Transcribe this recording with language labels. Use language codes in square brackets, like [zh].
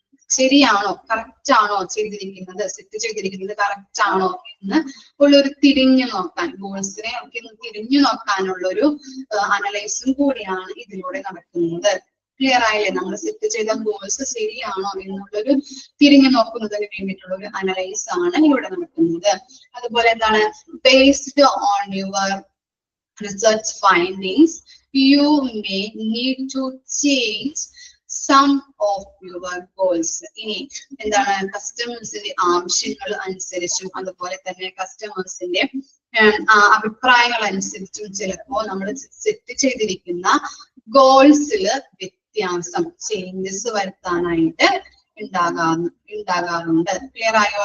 [ml] ശരിയാണോ, കറക്റ്റ് ആണോ ചെയ്തിരിക്കുന്നത്, സെറ്റ് ചെയ്തിരിക്കുന്നത് കറക്റ്റ് ആണോ എന്ന് ഉള്ളൊരു തിരിഞ്ഞു നോക്കാൻ, ഗോൾസിനെ ഒക്കെ ഒന്ന് തിരിഞ്ഞു നോക്കാനുള്ള ഒരു അനലൈസും കൂടിയാണ് ഇതിലൂടെ നടക്കുന്നത്. ക്ലിയർ ആയില്ലേ? നമ്മൾ സെറ്റ് ചെയ്ത ഗോൾസ് ശരിയാണോ എന്നുള്ളൊരു തിരിഞ്ഞു നോക്കുന്നതിന് വേണ്ടിയിട്ടുള്ള ഒരു അനലൈസ് ആണ് ഇവിടെ നടക്കുന്നത്. അതുപോലെ എന്താണ്, [en] Based on your research findings, you may need to change some of your goals. [ml] ഇനി എന്താണ്, കസ്റ്റമേഴ്സിന്റെ ആവശ്യങ്ങൾ അനുസരിച്ചും അതുപോലെ തന്നെ കസ്റ്റമേഴ്സിന്റെ അഭിപ്രായങ്ങൾ അനുസരിച്ചും ചിലപ്പോ നമ്മൾ സെറ്റ് ചെയ്തിരിക്കുന്ന ഗോൾസിൽ വ്യത്യാസം, ചേഞ്ചസ് വരുത്താനായിട്ട് ഉണ്ടാകാറുണ്ട്. ക്ലിയർ ആയോ?